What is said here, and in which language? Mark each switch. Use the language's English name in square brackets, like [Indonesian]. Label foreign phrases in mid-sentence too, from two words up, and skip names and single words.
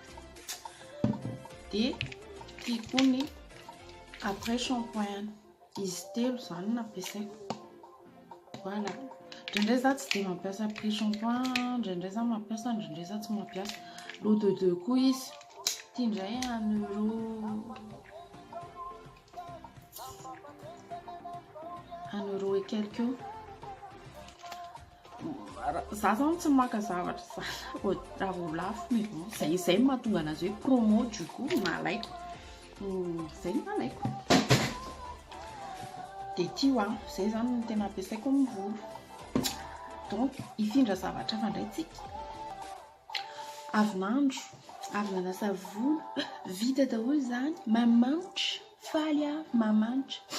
[Malagasy] dia ty koa ny [French] après shampoing [Malagasy] izy telo izany nampiasaiko voilà indraindray za tsy dia mampiasa [French] après shampoing [Malagasy] indraindray za mampiasa indraindray za tsy mampiasa [French] l'eau de 2 [Malagasy] koa izy ty indray 1 [French] € et quelques [Malagasy] za zany tsy maka zavatra raha vao lafo [French] mais bon [Malagasy] zay mahatonga anazy hoe promo [French] du coup [Malagasy] nalaiko zay nalaiko dia ty zay zany no tena ampiasaiko amin'ny volo donc hifindra zavatra fandray tsika avy nanasa volo vita daholo izany mamanitra faly mamanitra